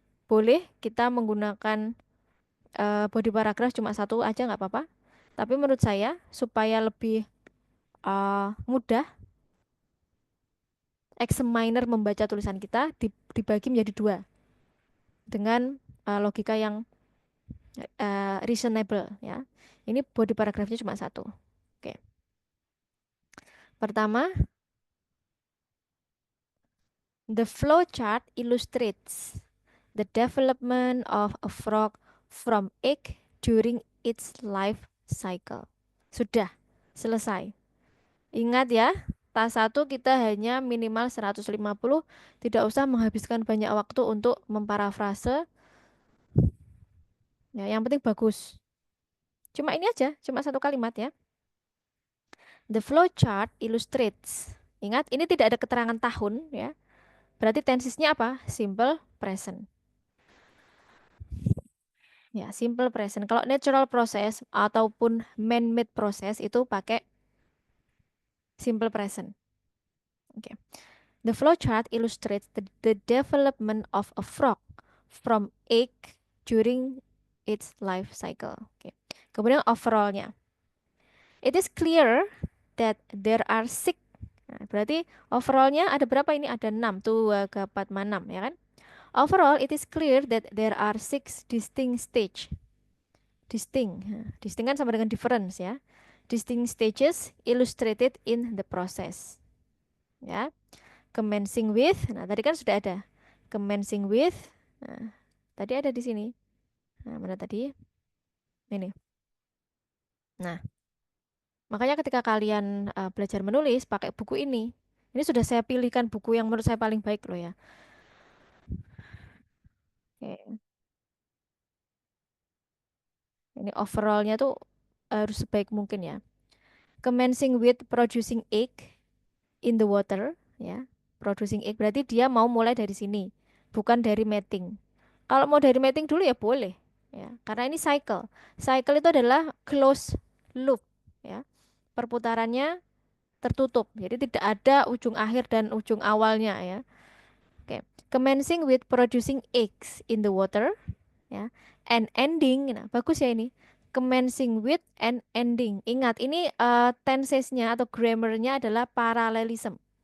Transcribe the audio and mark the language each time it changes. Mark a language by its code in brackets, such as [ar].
[id] Boleh kita menggunakan body paragraf cuma 1 aja nggak apa-apa. Tapi menurut saya supaya lebih mudah. Examiner membaca tulisan kita dibagi menjadi dua dengan logika yang reasonable ya. Ini body paragrafnya cuma satu. Oke. Pertama, [en] the flow chart illustrates the development of a frog from egg during its life cycle. [id] Sudah, selesai. Ingat ya, tas 1 kita hanya minimal 150, tidak usah menghabiskan banyak waktu untuk memparafrase. Ya, yang penting bagus. Cuma ini aja, cuma satu kalimat ya. [en] The flow chart illustrates. [id] Ingat, ini tidak ada keterangan tahun ya. Berarti tensesnya apa? Simple present. Ya, simple present. Kalau natural process ataupun man-made process itu pakai simple present. Oke. [en] The flow chart illustrates the development of a frog from egg during its life cycle. Oke. [id] Kemudian overallnya. [en] It is clear that there are 6. [id] Nah, berarti overallnya ada berapa ini? Ada 6. Tuh, 2, 4, 6 ya kan? [en] Overall, it is clear that there are 6 distinct stage. Distinct. Distinct [id] kan sama dengan [en] difference ya. Distinct stages illustrated in the process. [id] Ya. [en] Commencing with, [id] nah tadi kan sudah ada. Commencing with, nah, tadi ada di sini. Nah, mana tadi? Ini. Nah, makanya ketika kalian belajar menulis pakai buku ini sudah saya pilihkan buku yang menurut saya paling baik loh ya. Oke. Ini overallnya tuh harus sebaik mungkin ya. [en] Commencing with producing egg in the water ya. [id] Producing egg berarti dia mau mulai dari sini, bukan dari mating. Kalau mau dari mating dulu ya boleh ya, karena ini cycle. Cycle itu adalah close loop ya. Perputarannya tertutup. Jadi tidak ada ujung akhir dan ujung awalnya ya. Oke. [en] Commencing with producing eggs in the water ya. And ending, [id] nah bagus ya ini. [en] Commencing with and ending. [id] Ingat ini tensesnya atau grammarnya adalah parallelism.